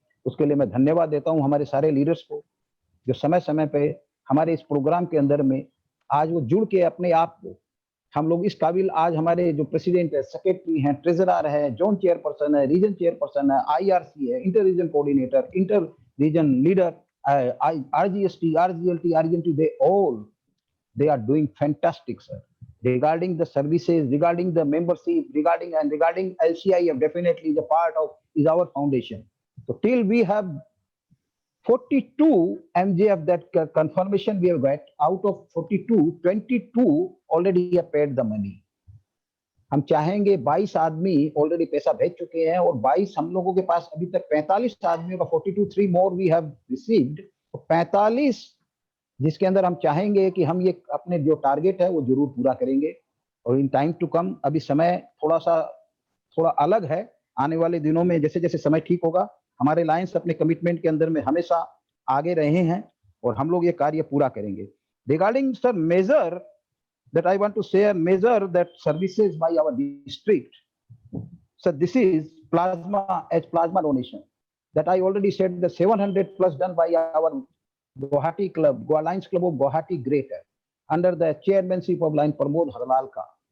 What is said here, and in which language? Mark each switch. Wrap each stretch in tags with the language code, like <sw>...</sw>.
<hi>उसके लिए मैं धन्यवाद देता हूं हमारे सारे लीडर्स को, जो समय समय पे हमारे इस प्रोग्राम के अंदर में आज वो जुड़ के अपने आप को, हम लोग इस काबिल आज हमारे जो प्रेसिडेंट है, सेक्रेटरी हैं, ट्रेजरर है, जोन चेयरपर्सन है, रीजन चेयरपर्सन है, IRC है, inter reason coordinator, inter reason leader, RGST, RGLT, RGMT,</hi> <en>they are doing fantastic, sir. Regarding the services, regarding the membership, regarding LCIF, definitely the part of is our foundation. So till we have 42 MJF that confirmation we have got, out of 42, 22 already have paid the money.</en> <hi>हम चाहेंगे 22 आदमी already पैसा भेज चुके हैं और 22 हम लोगों के पास अभी तक 45 आदमियों का 42,</hi> <en>3 more we have received,</en> <hi>45 जिसके अंदर हम चाहेंगे कि हम ये अपने जो टारगेट है वो जरूर पूरा करेंगे। और</hi> <en>in time to come,</en> <hi>अभी समय थोड़ा अलग है, आने वाले दिनों में जैसे जैसे समय ठीक होगा, हमारे लायंस अपने कमिटमेंट के अंदर में हमेशा आगे रहे हैं और हम लोग ये कार्य पूरा करेंगे।</hi> <en>Regarding sir major that I want to say, a measure that services by our district. So this is plasma donation that I already said, the 700 plus done by our Guwahati club, Lions Club of Guwahati Greater, under the chairmanship of Line Pramod Harlalka.</en>